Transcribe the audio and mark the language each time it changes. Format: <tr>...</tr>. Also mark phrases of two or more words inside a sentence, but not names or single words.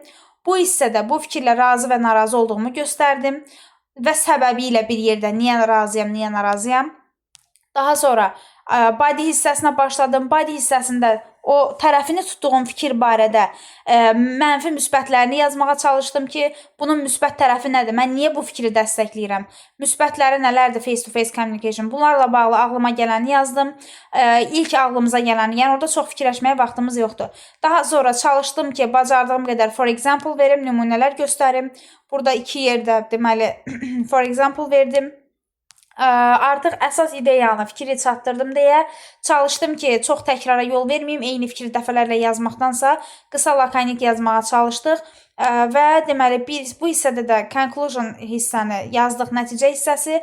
<az>Bu hissədə bu fikirlə razı və narazı olduğumu göstərdim və səbəbi ilə bir yerdə niyə razıyam, niyə narazıyam. Daha sonra body hissəsinə başladım. Body hissəsində o tərəfini tutduğum fikir barədə mənfi müsbətlərini yazmağa çalışdım ki, bunun müsbət tərəfi nədir? Mən niyə bu fikri dəstəkləyirəm? Müsbətləri nələrdir</az> <en>face-to-face communication?</en> <az>Bunlarla bağlı ağlıma gələni yazdım. İlk ağlımıza gələni, yəni orada çox fikirləşməyə vaxtımız yoxdur. Daha sonra çalışdım ki, bacardığım qədər</az> <en>for example</en> <az>verim, nümunələr göstərim. Burada iki yerdə deməli</az> <en>for example</en> <az>verdim. Artıq əsas ideyanı, fikri çatdırdım deyə çalışdım ki, çox təkrara yol verməyim, eyni fikri dəfələrlə yazmaqdansa qısa lakonik yazmağa çalışdıq. Və deməli biz bu hissədə də conclusion hissəni yazdıq, nəticə hissəsi.</az>